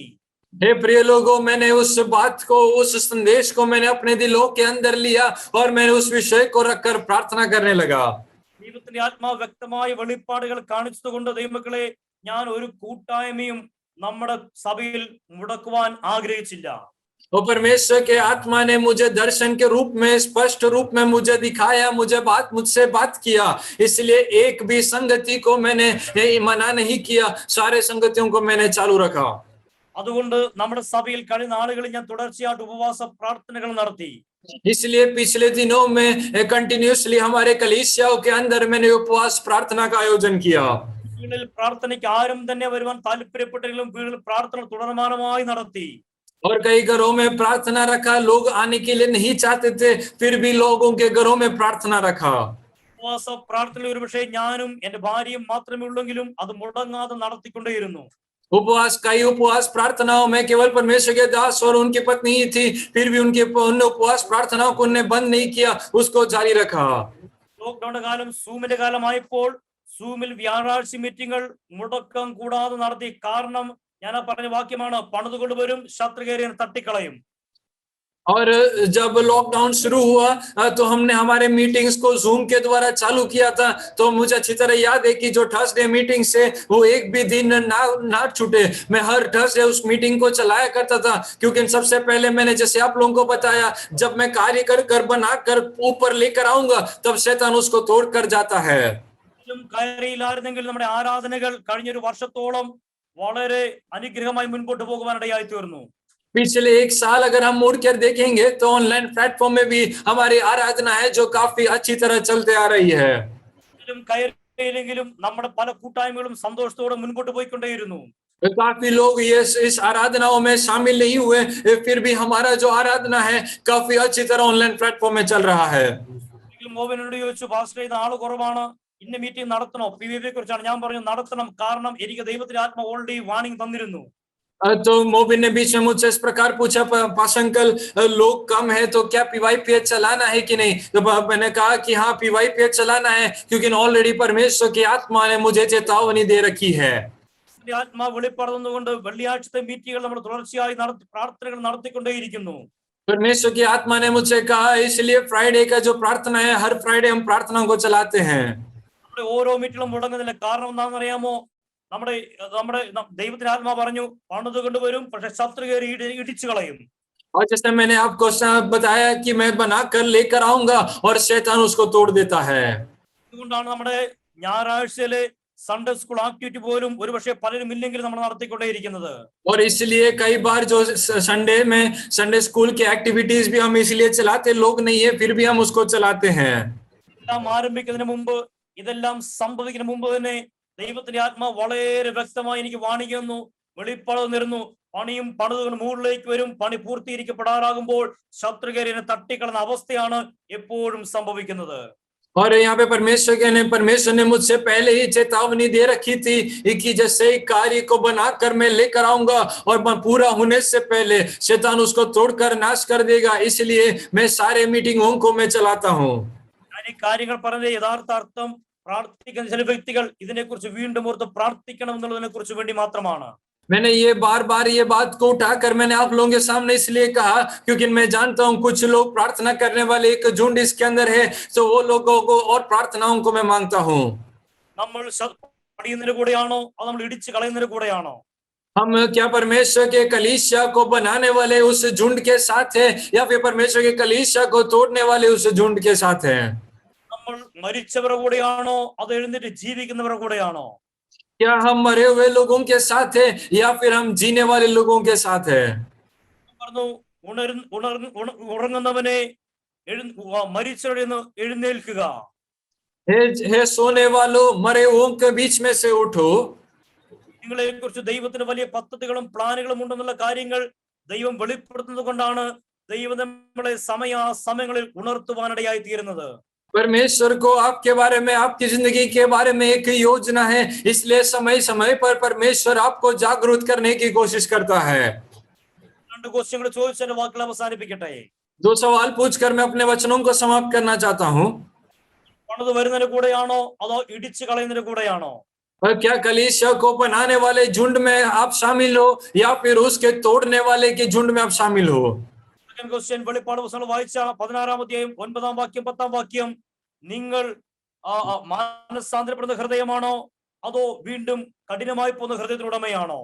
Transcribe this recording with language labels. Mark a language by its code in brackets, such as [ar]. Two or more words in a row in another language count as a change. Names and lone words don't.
[hi] हे प्रिय लोगों, मैंने उस बात को, उस संदेश को मैंने अपने दिलों के अंदर लिया और मैंने उस विषय को रखकर प्रार्थना करने लगा। [ml] ദൈവത്തിന്റെ ആത്മാവ് വ്യക്തമായ വെളിപ്പാടുകൾ കാണിച്ചതുകൊണ്ട് ദൈവമക്കളെ, ഞാൻ ഒരു കൂട്ടായ്മയും നമ്മുടെ സഭയിൽ മുടക്കുവാൻ ആഗ്രഹിച്ചില്ല. [hi] और परमेश्वर के आत्मा ने मुझे दर्शन के रूप में, स्पष्ट रूप में मुझे दिखाया, मुझसे बात किया, इसलिए एक भी संगति को मैंने मना नहीं किया, सारे संगतियों को मैंने चालू रखा। [ml] അതുകൊണ്ട് നമ്മുടെ സഭയിൽ കഴിഞ്ഞ നാളുകളിൽ ഞാൻ തുടർച്ചയായിട്ട് ഉപവാസ പ്രാർത്ഥനകൾ നടത്തി. [hi] इसलिए पिछले दिनों में कंटिन्यूसली हमारे कलीसियाओं के अंदर मैंने उपवास प्रार्थना का आयोजन किया। [ml] പ്രാർത്ഥനയ്ക്ക് ആരും തന്നെ വരുവാൻ താല്പര്യപ്പെട്ടെങ്കിലും വീട്ടിൽ പ്രാർത്ഥന തുടർമാനമായി നടത്തി. [hi] और कई घरों में प्रार्थना रखा, लोग आने के लिए नहीं चाहते थे, फिर भी लोगों के घरों में प्रार्थना रखा। [ml] ഉപവാസ പ്രാർത്ഥന ഒരു പക്ഷേ ഞാനും എന്റെ ഭാര്യയും മാത്രമേ ഉള്ളെങ്കിലും അത് മുടങ്ങാതെ നടത്തിക്കൊണ്ടേയിരുന്നു. [hi] कई उपवास प्रार्थनाओं में केवल परमेश्वर के दास और उनकी पत्नी ही थी, फिर भी उनके उपवास प्रार्थनाओं को उन्हें बंद नहीं किया, उसको जारी रखा। [ml] ലോക്ക്ഡൌണിന്റെ കാലം, സൂമിന്റെ കാലമായപ്പോൾ സൂമിൽ വ്യാഴാഴ്ച മീറ്റിംഗുകൾ മുടക്കം കൂടാതെ നടത്തി. കാരണം ഞാൻ പറഞ്ഞ വാക്യമാണ്, പണിതുകൊണ്ടുവരും, ശത്രു കയറി തട്ടിക്കളയും. [hi] और जब लॉकडाउन शुरू हुआ तो हमने हमारे मीटिंग्स को जूम के द्वारा चालू किया था, तो मुझे अच्छी तरह याद है कि जो [en] Thursday meeting [hi] से वो एक भी दिन ना छूटे, मैं हर थर्सडे उस मीटिंग को चलाया करता था, क्योंकि सबसे पहले मैंने जैसे आप लोगों को बताया, जब मैं कार्य कर बनाकर ऊपर लेकर आऊंगा तब शैतान उसको तोड़ कर जाता है। [ml] കയറിയില്ലായിരുന്നെങ്കിൽ നമ്മുടെ ആരാധനകൾ കഴിഞ്ഞൊരു വർഷത്തോളം വളരെ അനുഗ്രഹമായി മുൻപോട്ട് പോകുവാനിടയായി തീർന്നു. [hi] पिछले एक साल अगर हम मुड़ कर देखेंगे तो [en] online platform [hi] में भी हमारी आराधना है जो काफी अच्छी तरह चलते आ रही है। [ml] കയറിയില്ലെങ്കിലും നമ്മുടെ പല കൂട്ടായ്മകളും സന്തോഷത്തോടെ മുൻപോട്ട് പോയിക്കൊണ്ടേയിരുന്നു. [hi] काफी लोग ये इस आराधनाओं में शामिल नहीं हुए, फिर भी हमारा जो आराधना है काफी अच्छी तरह [en] online platform [hi] में चल रहा है। [ml] മോബിനോട് ചോദിച്ചു, പാസ്റ്റർ ഇത് ആള് കുറവാണ്, ഇന്ന മീറ്റിംഗ് നടത്തണോ? PVP കുറിച്ചാണ്. ഞാൻ പറഞ്ഞു നടത്തണം, കാരണം എനിക്ക് ദൈവത്തിന്റെ ആത്മ [en] already warning [ml] തന്നിരുന്നു. [hi] तो मोबिन ने बीच में मुझसे इस प्रकार पूछा, पास अंकल लोग कम है तो क्या PYPH चलाना है कि नहीं? तो मैंने कहा कि हाँ PYPH चलाना है, क्योंकि ऑलरेडी परमेश्वर की आत्मा ने मुझे चेतावनी दे रखी है। [ml] ആത്മാ വെളിപ്പെടുന്നതുകൊണ്ട് വെള്ളിയാഴ്ചത്തെ മീറ്റിംഗുകൾ നമ്മൾ തുടർച്ചയായി പ്രാർത്ഥനകൾ നടത്തിക്കൊണ്ടേയിരിക്കുന്നു. [hi] परमेश्वर की आत्मा ने मुझसे कहा, इसलिए फ्राइडे का जो प्रार्थना है, हर फ्राइडे हम प्रार्थना को चलाते हैं। [ml] ഓരോ മീറ്റിംഗും മുടങ്ങുന്നില്ല. കാരണം എന്താണെന്ന് അറിയാമോ? നമ്മുടെ ദൈവത്തിന്റെ ആത്മാ പറഞ്ഞു, പണിത് കൊണ്ടുവരും, പക്ഷെ ശത്രു കയറി ഇടിച്ചു കളയും. [hi] और जैसे मैंने आपको बताया कि मैं बनाकर लेकर आऊंगा और शैतान उसको तोड़ देता है। [ml] അതുകൊണ്ടാണ് നമ്മുടെ ഞായറാഴ്ചയിലെ [en] Sunday school activity [ml] പോലും ഒരു പക്ഷേ പലരും ഇല്ലെങ്കിൽ നമ്മൾ നടത്തിക്കൊണ്ടേയിരിക്കുന്നത്. [hi] और इसलिए कई बार जो [en] Sunday school [hi] की एक्टिविटीज भी हम इसलिए चलाते, लोग नहीं है फिर भी हम उसको चलाते हैं। [ml] ഇതെല്ലാം ആരംഭിക്കുന്നതിന് മുമ്പ്, ഇതെല്ലാം സംഭവിക്കുന്നതിന് മുമ്പ് തന്നെ ദൈവത്തിന്റെ ആത്മാ വളരെ വ്യക്തമായി എനിക്ക് വാണിക്കുന്നു, വെളിപ്പാട് തന്നിരുന്നു. പണിയും പണിതുകൊണ്ട് മുകളിലേക്ക് വരും. പണി പൂർത്തീകരിക്കപ്പെടാറാകുമ്പോൾ ശത്രുകേരിനെ തട്ടിക്കളയുന്ന അവസ്ഥയാണ് എപ്പോഴും സംഭവിക്കുന്നത്. [hi] और यहाँ पे परमेश्वर ने मुझसे पहले ही चेतावनी दे रखी थी कि जैसे ही कार्य को बनाकर मैं लेकर आऊंगा और पूरा होने से पहले शैतान उसको तोड़कर नाश कर देगा, इसलिए मैं सारे मीटिंगों को मैं चलाता हूँ. [ml] ഈ കാര്യങ്ങൾ പറഞ്ഞ യഥാർത്ഥ അർത്ഥം പ്രാർത്ഥിക്കുന്ന ചില വ്യക്തികൾ ഇതിനെക്കുറിച്ച് വീണ്ടും ഓർത്ത് പ്രാർത്ഥിക്കണം എന്നുള്ളതിനെ കുറിച്ച് വേണ്ടി മാത്രമാണ്. [hi] मैंने ये बार ये बात को उठाकर मैंने आप लोगों के सामने इसलिए कहा क्योंकि मैं जानता हूं कुछ लोग प्रार्थना करने वाले एक झुंड इसके अंदर है, तो वो लोगों को और प्रार्थनाओं को मैं मांगता हूं. [ml] നമ്മൾ പണിയുന്നതിന് കൂടെയാണോ അത് നമ്മൾ ഇടിച്ചു കളയുന്നതിന് കൂടെയാണോ? [hi] हम क्या परमेश्वर के कलीसिया को बनाने वाले उस झुंड के साथ है या फिर परमेश्वर के कलीसिया को तोड़ने वाले उस झुंड के साथ है? [ml] നമ്മൾ മരിച്ചവരുടെ കൂടെയാണോ അത് എഴുന്നേറ്റ് ജീവിക്കുന്നവരുടെ കൂടെയാണോ? [hi] क्या हम मरे हुए लोगों के साथ है या फिर हम जीने वाले लोगों के साथ है? [ml] ഉറങ്ങുന്നവനെ മരിച്ചവരിൽ നിന്ന് എഴുന്നേൽക്കുക. [hi] हे सोने वालों, मरे हुओं के बीच में से उठो. [ml] നിങ്ങളെ കുറിച്ച് ദൈവത്തിന് വലിയ പദ്ധതികളും പ്ലാനുകളും ഉണ്ടെന്നുള്ള കാര്യങ്ങൾ ദൈവം വെളിപ്പെടുത്തുന്നത് കൊണ്ടാണ് ദൈവം നമ്മളെ സമയങ്ങളിൽ ഉണർത്തുവാനിടയായി തീരുന്നത്. [hi] परमेश्वर को आपके बारे में, आपकी जिंदगी के बारे में एक योजना है, इसलिए समय पर परमेश्वर आपको जागरूक करने की कोशिश करता है. [ml] രണ്ട് ക്വസ്റ്റ്യങ്ങൾ ചോദിച്ച് എന്റെ വാക്കുകൾ അവസാനിപ്പിക്കട്ടെ. [hi] 2 सवाल पूछकर मैं अपने वचनों को समाप्त करना चाहता हूँ. [ml] പണിത് വരുന്നതിന് കൂടെയാണോ അതോ ഇടിച്ചു കളയുന്നതിന് കൂടെയാണോ? [hi] और क्या कलीसिया को बनाने वाले झुंड में आप शामिल हो या फिर उसके तोड़ने वाले के झुंड में आप शामिल हो? [en] second question [ml] വെളിപ്പാട് പുസ്തകം വായിച്ച 16-ാം അധ്യായം 9-ാം വാക്യം 10-ാം വാക്യം, നിങ്ങൾ മാനസാന്തരപ്പെടുന്ന ഹൃദയമാണോ അതോ വീണ്ടും കഠിനമായി പോകുന്ന ഹൃദയത്തിനുടമയാണോ?